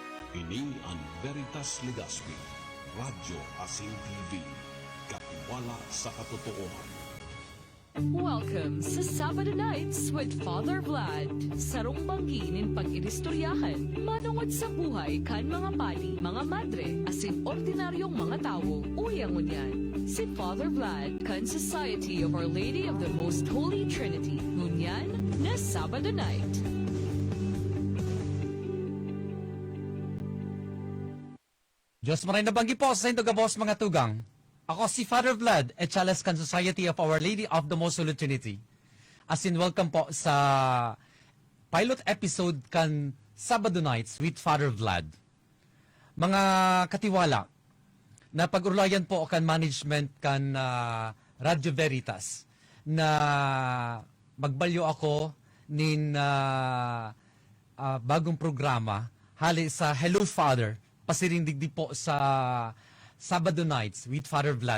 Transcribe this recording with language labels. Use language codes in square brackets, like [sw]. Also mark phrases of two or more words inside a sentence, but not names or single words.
[bik] Ini ang Veritas Legaspi, Radyo Asin TV, katiwala sa katotohanan. Welcome sa Sabado Nights with Father Vlad. Sarong banginin pag-inistoryahan, manungod sa buhay kan mga pali, mga madre, asin ordinaryong mga tao, uyang unyan. Si Father Vlad kan Society of Our Lady of the Most Holy Trinity, ngunyan na Sabado Night. Diyos maray na banggi po sa Indogabos mga tugang. Ako si Father Vladimir Echalas kan Society of Our Lady of the Most Holy Trinity. As in, welcome po sa [en] pilot episode [bik] kan Sabado Nights with Father Vlad. Mga katiwala, na pag-ulayan po kan management kan Radio Veritas na magbalyo ako nin bagong programa hali sa Hello Father, pasiring digdi po sa Sabado Nights with Father Vlad.